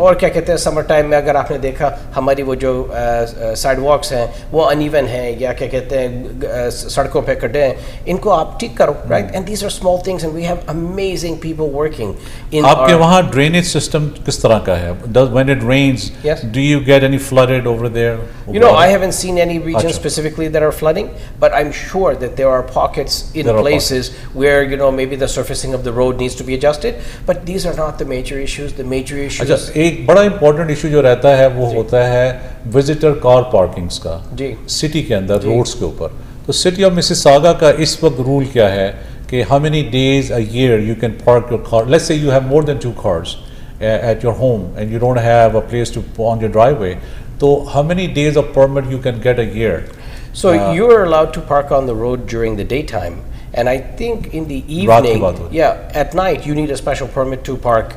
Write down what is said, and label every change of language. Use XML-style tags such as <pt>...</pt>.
<hi>और क्या कहते हैं समर टाइम में अगर आपने देखा हमारी वो जो साइडवॉक्स हैं वो अनइवन हैं या क्या कहते हैं सड़कों पे खड्डे हैं, इनको आप ठीक करो, right?</hi> <en>And these are small things and we have amazing people working in.</en> <hi>आपके वहाँ ड्रेनेज सिस्टम किस तरह का है?</hi> <en>When it rains, do you get any flooded over there? You know, I haven't seen any regions specifically that are flooding, but I'm sure that there are pockets in places where, you know, maybe the surfacing of the road needs to be adjusted, but these are not the major issues. The major issues.</en> <hi>अच्छा, एक बड़ा important issue जो रहता है वो होता है visitor car parkings का city के अंदर roads के ऊपर। तो city of Mississauga का इस वक्त rule क्या है कि</hi> <en>how many days a year you can park your car? Let's say you have more than 2 cars at your home and you don't have a place to on your driveway, so how many days of permit you can get a year? So you are allowed to park on the road during the daytime, and I think in the evening, at night you need a special permit to park.</en>